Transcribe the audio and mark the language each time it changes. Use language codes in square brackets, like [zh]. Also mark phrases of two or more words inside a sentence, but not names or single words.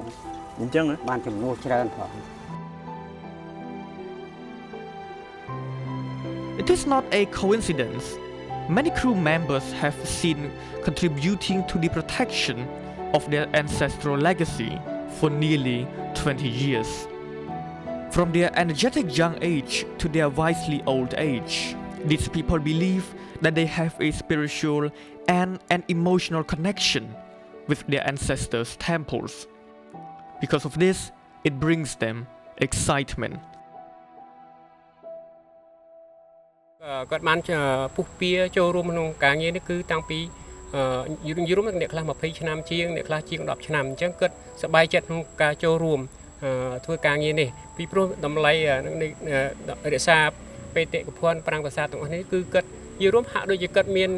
[km] អញ្ចឹង បានចំនួនច្រើនផង [en] It is not a coincidence. Many crew members have seen contributing to the protection of their ancestral legacy for nearly 20 years. From their energetic young age to their wisely old age, these people believe that they have a spiritual and an emotional connection with their ancestors' temples. Because of this, it brings them excitement. [km] គាត់បានពុះពៀចូលរួមក្នុងការងារនេះគឺតាំងពីយូរអ្នកខ្លះ20ឆ្នាំជាងអ្នកខ្លះជាង10ឆ្នាំអញ្ចឹងគាត់សប្បាយចិត្តក្នុងការចូលរួមធ្វើការងារនេះពីព្រោះតម្លៃរក្សាបេតិកភណ្ឌប្រាង្គប្រាសាទទាំងអស់នេះគឺគាត់យល់រួមហាក់ដូចជាគាត់មាន